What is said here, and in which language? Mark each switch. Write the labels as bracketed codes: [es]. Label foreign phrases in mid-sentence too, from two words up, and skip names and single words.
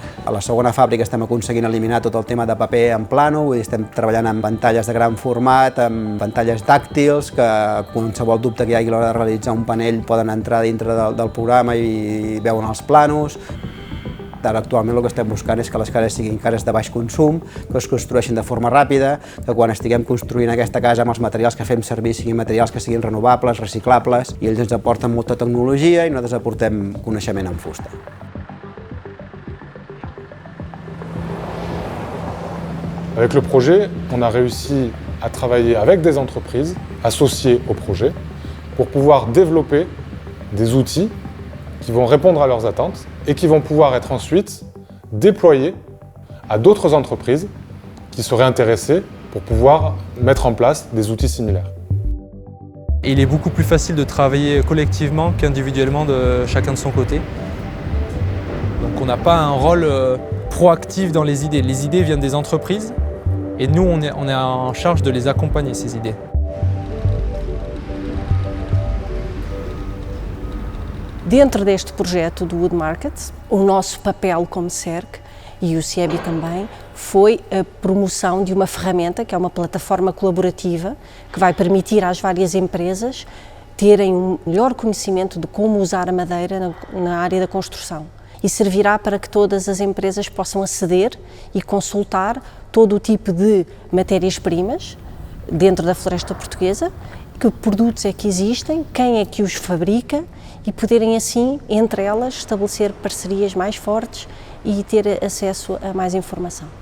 [ca] A la segona fàbrica estem aconseguint eliminar tot el tema de paper en plano, vull dir, estem treballant amb pantalles de gran format, amb pantalles tàctils, que qualsevol dubte que hi hagi a l'hora de realitzar un panell poden entrar dintre del programa i veuen els planos. Ara actualment el que estem buscant és que les cases siguin cases de baix consum, que es construeixin de forma ràpida, que quan estiguem construint aquesta casa amb els materials que fem servir siguin materials que siguin renovables, reciclables, i ells ens aporten molta tecnologia i nosaltres aportem coneixement en fusta. [fr] Avec le projet, on a réussi à travailler avec des entreprises associées au projet pour pouvoir développer des outils qui vont répondre à leurs attentes et qui vont pouvoir être ensuite déployés à d'autres entreprises qui seraient intéressées pour pouvoir mettre en place des outils similaires. Il est beaucoup plus facile de travailler collectivement qu'individuellement de chacun de son côté. Donc on n'a pas un rôle proactif dans les idées. Les idées viennent des entreprises et nous on est en charge de les accompagner, ces idées. [pt] Dentro deste projeto do Wood Market, o nosso papel como CERC e o CIEBI também foi a promoção de uma ferramenta que é uma plataforma colaborativa que vai permitir às várias empresas terem um melhor conhecimento de como usar a madeira na área da construção e servirá para que todas as empresas possam aceder e consultar todo o tipo de matérias-primas dentro da floresta portuguesa, que produtos é que existem, quem é que os fabrica e poderem assim, entre elas, estabelecer parcerias mais fortes e ter acesso a mais informação.